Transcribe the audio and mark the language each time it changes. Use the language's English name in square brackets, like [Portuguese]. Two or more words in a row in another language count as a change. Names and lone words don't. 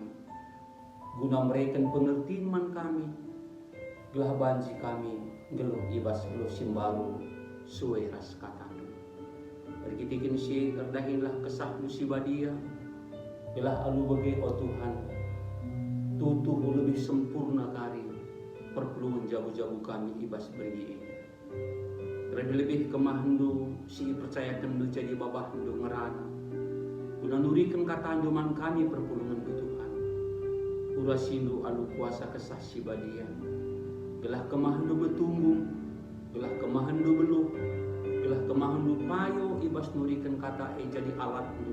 [Batak Karo] Guna mereka pengertian man kami, gelah banci kami geluh ibas geluh simbaru suwe ras katandu. Berkitikin si erdahinlah kesah musibadia, gelah alu bagi o Tuhan, tutuh [Indonesian] lebih sempurna [Batak Karo] kari, perpulungan jabu-jabu kami ibas beri ini. Lebih kemahandu si percayakan du jadi babah du ngerana, guna nurikan katandu man kami perpulungan du Tuhan. Urasindu alu kuasa kesah sibadia, gelah kemahandu betunggung, gelah kemahandu beluh, gelah kemahandu payo ibas nurikan kata jadi alatmu.